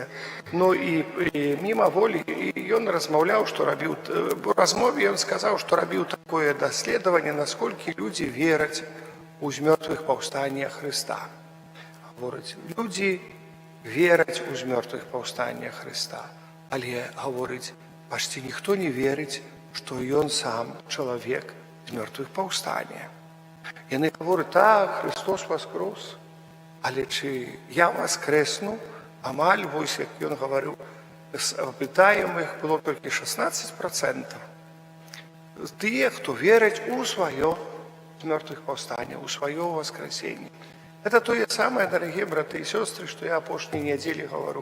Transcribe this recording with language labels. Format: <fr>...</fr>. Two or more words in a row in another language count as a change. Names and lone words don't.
<be>Ну і мімаволі ён размаўляў, што рабіў, у размове ён сказаў, што рабіў такое даследаванне, насколькі людзі вераць у змёртвых паўстання Хрыста. Гаворыць, людзі вераць у змёртвых паўстання Хрыста, але, гаворыць, пачці ніхто не верыць, што ён сам чалавек з мёртвых паўстання. Яны гавораць,</be> <uk>так, Христос воскрес, але чи я воскресну,</uk> <be>амаль, вось як ён гаварыў, з апытаемых было толькі 16%. Тыя, хто вераць у сваё з мёртвых паўстання, у сваё воскресенне. Это тое самае, дарагія браты і сёстры, што я апошняй нядзелі гавару.</be>